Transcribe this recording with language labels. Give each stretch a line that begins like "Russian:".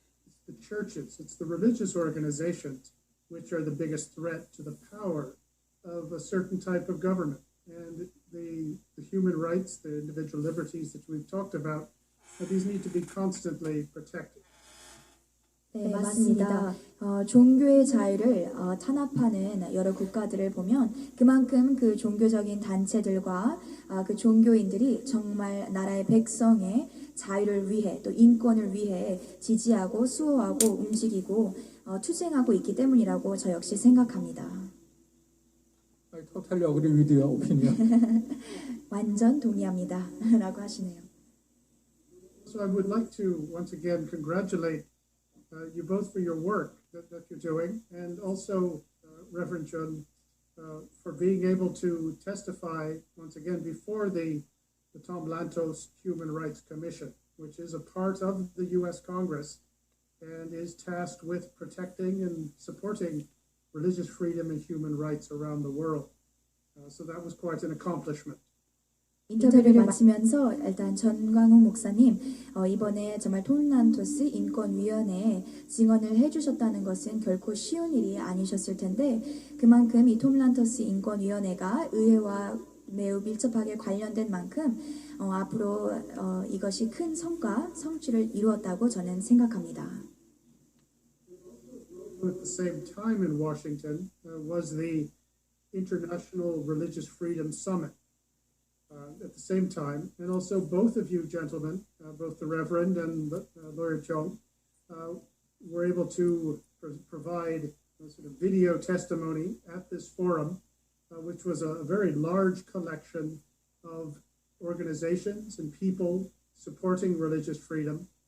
English: It's the churches, it's the religious organizations which are the biggest threat to the power of a certain type of government. And the human rights, the individual liberties that we've talked about, these need to be constantly protected.
Korean: 네, 맞습니다. 종교의 자유를 탄압하는 여러 국가들을 보면 그만큼 그 종교적인 단체들과 그 종교인들이 정말 나라의 백성의 자유를 위해 또 인권을 위해 지지하고 수호하고 움직이고 투쟁하고 있기 때문이라고 저 역시 생각합니다.
English: I totally agree with your opinion.
Korean: 완전 동의합니다. 라고 하시네요.
English: So I would like to once again congratulate you both for your work that you're doing, and also Reverend Jun for being able to testify once again before the Tom Lantos Human Rights Commission, which is a part of the U.S. Congress and is tasked with protecting and supporting religious freedom and human rights around the world. So that was quite an accomplishment.
Korean: 인터뷰를 마치면서 일단 전광훈 목사님 이번에 정말 톰 란토스 인권위원회에 증언을 해주셨다는 것은 결코 쉬운 일이 아니셨을 텐데 그만큼 이 톰 란토스 인권위원회가 의회와 매우 밀접하게 관련된 만큼 앞으로 이것이 큰 성과, 성취를 이루었다고 저는 생각합니다.
English: At the same time in Washington was the International Religious Freedom Summit. At the same time, and also both of you gentlemen, both the Reverend and Lawyer Chung, were able to provide a sort of video testimony at this forum, which was a very large collection of organizations and people supporting religious freedom.